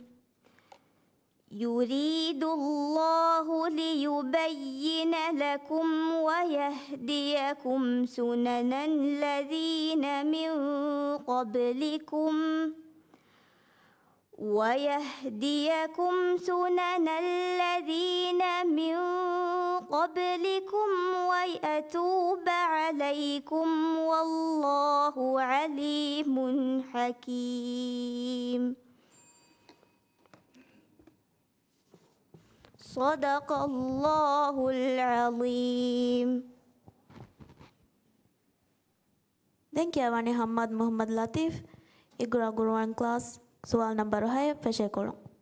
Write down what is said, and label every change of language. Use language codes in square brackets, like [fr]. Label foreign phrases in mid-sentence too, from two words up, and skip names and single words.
[ar] يريد الله ليبين لكم ويهديكم سنن الذين من قبلكم ويتوب عليكم والله عليم حكيم. صدق الله العظيم. [si] දැන් කියවන්නේ හම්මද් මොහම්මද් ලතීෆ් ඉග්‍රා ගුරුවන් ක්ලාස් සුවල් නම්බර 6 ෆෙෂේකොළු.